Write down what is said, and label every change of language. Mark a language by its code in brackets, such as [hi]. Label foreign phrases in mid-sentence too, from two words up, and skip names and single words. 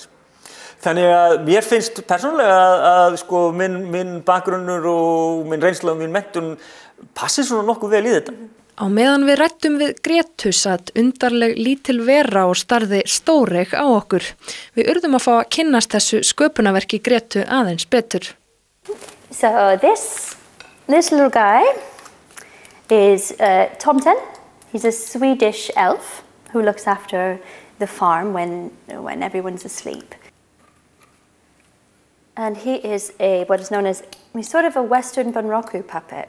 [is] Þannig að mér finnst persónulega að sko minn bakgrunnur og minn reynsla og minn menntun passi svona nokkuð vel í þetta. Á meðan við ræddum við Gretu satt undarleg lítil vera og starði stóreik á okkur. Við urðum að fá að kynnast þessu sköpunarverki Gretu aðeins betur. [en] So this little guy is Tomten. He's a Swedish elf who looks after the farm when everyone's asleep. And he is what is known as, he's sort of a Western Bunraku puppet.